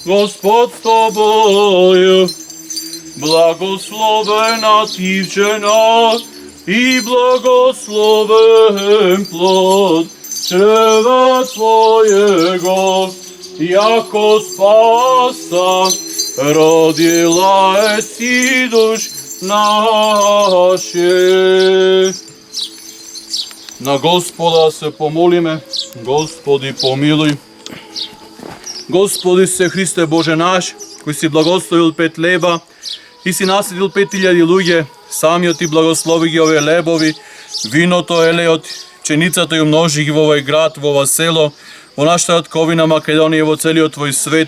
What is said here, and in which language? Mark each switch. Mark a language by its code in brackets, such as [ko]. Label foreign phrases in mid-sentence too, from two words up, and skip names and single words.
[cu] Господ с тобою, благословена ти в женах и благословен плод чрева Твоего, яко спаса родила си душ наше. [mk] На Господа се помолиме, Господи помилуј. Господи се Христе Боже наш, кој си благословил 5 леба и си наследил 5000 луѓе, самиот ти благослови ги овие лебови, виното, елеот, пченицата и умножи ги во овој град, во ова село, во нашата ковина Македонија и во целиот Твој свет.